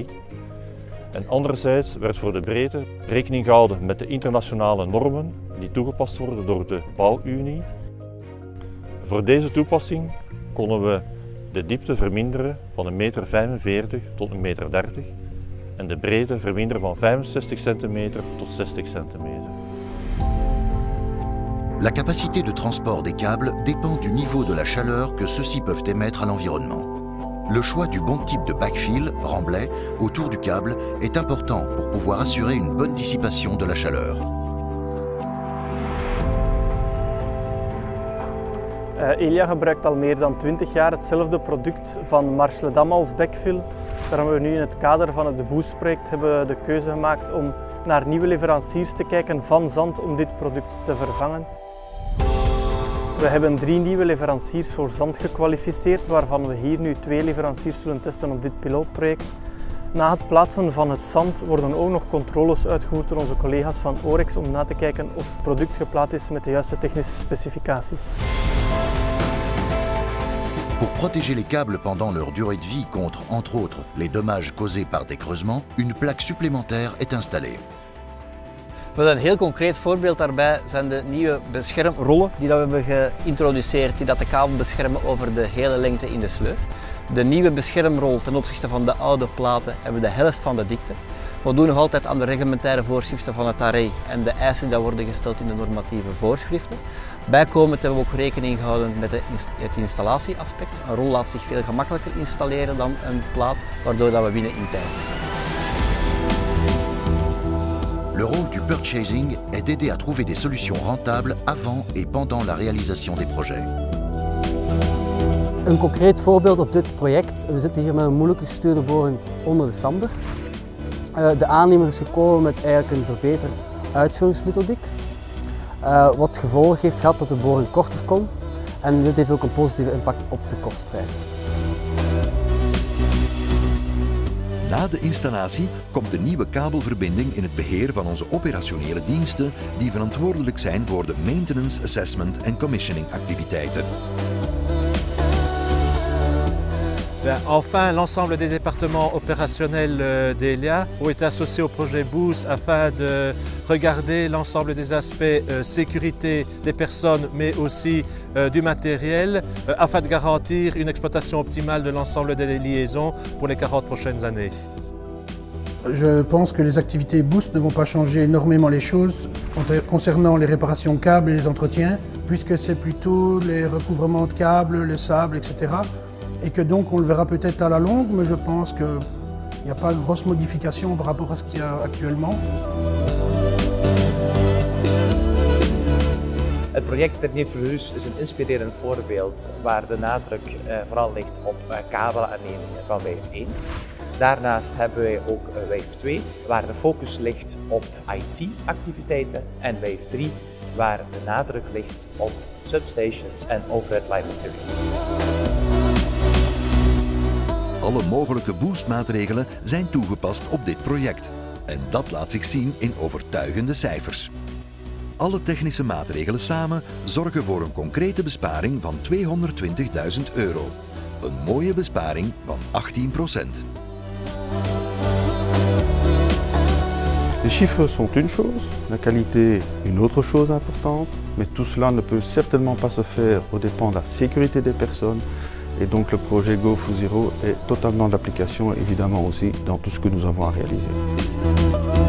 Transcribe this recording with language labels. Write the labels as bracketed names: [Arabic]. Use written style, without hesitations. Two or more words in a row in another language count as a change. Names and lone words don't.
[Dutch] En anderzijds werd voor de breedte rekening gehouden met de internationale normen die toegepast worden door de Bouwunie. Voor deze toepassing konden we de diepte verminderen van 1,45 meter tot 1,30 meter en de breedte verminderen van 65 cm tot 60 cm. [French] La capacité de transport des câbles dépend du niveau de la chaleur que ceux-ci peuvent émettre à l'environnement. Le choix du bon type de backfill, remblai, autour du câble est important pour pouvoir assurer une bonne dissipation de la chaleur. [Dutch] Elia gebruikt al meer dan 20 jaar hetzelfde product van Marche-le-Dam als backfill. Daarom hebben we nu in het kader van het Boost-project de keuze gemaakt om naar nieuwe leveranciers te kijken van zand om dit product te vervangen. We hebben 3 nieuwe leveranciers voor zand gekwalificeerd, waarvan we hier nu 2 leveranciers zullen testen op dit pilootproject. Na het plaatsen van het zand worden ook nog controles uitgevoerd door onze collega's van Orex om na te kijken of het product geplaatst is met de juiste technische specificaties. [French] Pour protéger les câbles pendant leur durée de vie contre, entre autres, les dommages causés par des creusements, une plaque supplémentaire est installée. [Dutch] Een heel concreet voorbeeld daarbij zijn de nieuwe beschermrollen die we hebben geïntroduceerd, die dat de kabel beschermen over de hele lengte in de sleuf. De nieuwe beschermrol ten opzichte van de oude platen hebben de helft van de dikte. We doen nog altijd aan de reglementaire voorschriften van het AREI en de eisen die worden gesteld in de normatieve voorschriften. Bijkomend hebben we ook rekening gehouden met het installatieaspect. Een rol laat zich veel gemakkelijker installeren dan een plaat, waardoor we winnen in tijd. [French] Le rôle du purchasing est d'aider à trouver des solutions rentables avant et pendant la réalisation des projets. [Dutch] Een concreet voorbeeld op dit project. We zitten hier met een moeilijke gestuurde boring onder de sander. De aannemer is gekomen met eigenlijk een verbeterd uitvoeringsmethodiek. Wat gevolg heeft gehad dat de boring korter kon. En dit heeft ook een positieve impact op de kostprijs. Na de installatie komt de nieuwe kabelverbinding in het beheer van onze operationele diensten die verantwoordelijk zijn voor de [English] maintenance, assessment [Dutch] en commissioning activiteiten. [French] Enfin, l'ensemble des départements opérationnels d'Elia ont été associés au projet Boost afin de regarder l'ensemble des aspects sécurité des personnes mais aussi du matériel afin de garantir une exploitation optimale de l'ensemble des liaisons pour les 40 prochaines années. Je pense que les activités Boost ne vont pas changer énormément les choses concernant les réparations câbles et les entretiens, puisque c'est plutôt les recouvrements de câbles, le sable, etc. Et que donc on le verra peut-être à la longue, mais je pense qu'il n'y a pas de grosse modification par rapport à ce qu'il y a actuellement. [Dutch] Het project Dernier Verhuis is een inspirerend voorbeeld waar de nadruk vooral ligt op kabelaannemingen van WEF 1. Daarnaast hebben wij ook WEF 2, waar de focus ligt op IT-activiteiten, en WEF 3, waar de nadruk ligt op substations en [English] overhead line materials. [Dutch] Alle mogelijke boostmaatregelen zijn toegepast op dit project. En dat laat zich zien in overtuigende cijfers. Alle technische maatregelen samen zorgen voor een concrete besparing van €220.000. Een mooie besparing van 18%. [French] Les chiffres sont une chose, la qualité une autre chose importante, mais tout cela ne peut certainement pas se faire aux dépens de la sécurité des personnes. Et donc le projet Go for Zero est totalement d'application évidemment aussi dans tout ce que nous avons à réaliser.